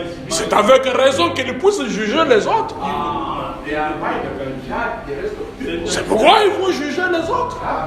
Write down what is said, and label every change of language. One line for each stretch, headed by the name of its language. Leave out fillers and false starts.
French: C'est avec raison qu'ils puissent juger les autres.
English: They are right to judge the rest of people.
French: C'est pourquoi ils vont juger les autres.